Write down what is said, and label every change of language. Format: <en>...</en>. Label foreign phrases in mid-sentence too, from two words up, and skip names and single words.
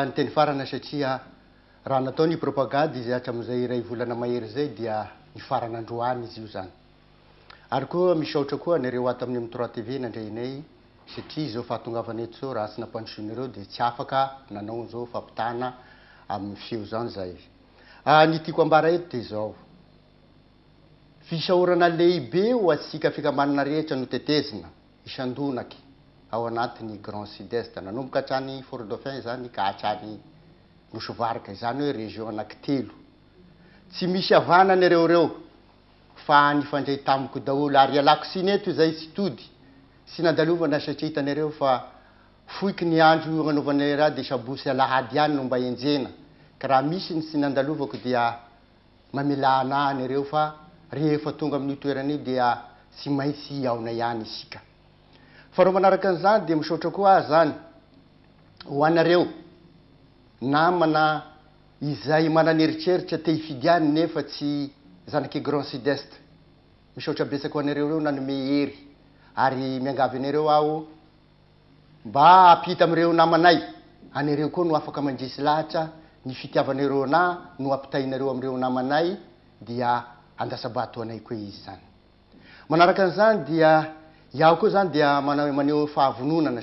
<mg>ny teny farana satria raha natao ny propagande izy hatram'izay ray volana mahery zay dia ny faranandroany izy io zany ary koa misaotra koa nareo ato amin'ny mitra tv nandreinay satria zao fahatongavanay zao raha sy nampandosinareo de tsy afaka nanao zao fampitana amin'ny feo zany zay ny tiako ambara eto de zao fisahorana lehibe ho atsika fikamanana rehetra no tetezina isandonaky ao anatin'ny</mg> <fr>grand sud-est</fr> <mg>nanomboka hatrany fort dauphin zany ka hatrany nosovarika zany hoe région anankitelo tsy misy avana nareo fa nifandray tamiko daholo ary alako siny eto zay tsy tody sy nandalovana satria hitanareo fa foiky ny andro agnanaovanay raha de sabosy alahady ihany no mba enjena ka raha misy ny sy nandalovako dia mamela ana nareo fa rehefa tonga amin'ny toerana dia tsy maintsy aona ihany isika fa ro manaraka an'izany de misaotra koa zany ho anareo namana izay mananeritreritra te hifidiany nefa tsy zanaky</mg> <fr>grand sud-est</fr> <mg>misaotra betsaka ho anareo reo nanome hery ary miangavy anareo aho mba apita amireo namanay anareo koa no afaka mandrisy lahatra ny fitiavanareo na no ampitainareo amireo namanay dia andasabato anay koa izy zany manaraka an'izany dia iaho koa zany dia maneo fahavononana</mg>